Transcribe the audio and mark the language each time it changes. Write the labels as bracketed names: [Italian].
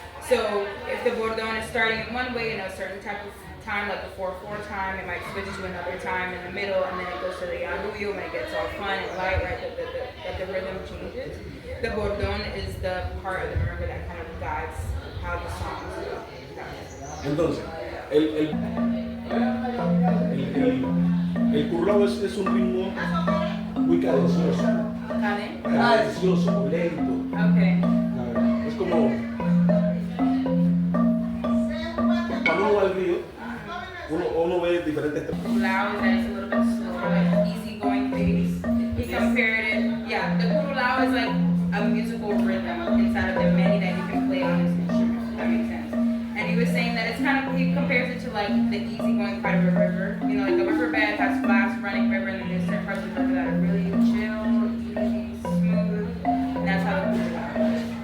[English] So if the bordón is starting in one way in a certain type of time, like the 4/4 time, it might switch to another time in the middle, and then it goes to the arrullo when it gets all fun and light, right, that the rhythm changes. The bordón is the part of the marimba that kind of guides how the song is going. [Spanish] Entonces, el currao es un ritmo muy cadencioso. Cadencioso, lento. [English] Okay. [Spanish] Es como cuando uno va al río, uno ve diferentes [English] Curulao is that it's a little bit slower, like easy going pace. He compared it, yeah, the curulao is like a musical rhythm inside of the many that you can play on this instrument, if that makes sense. And he was saying that it's kind of, he compares it to like the easy going part of a river. You know, like a riverbed has fast running river, and then there's certain parts of the river that are really chill, easy, smooth, and that's how the curulao is.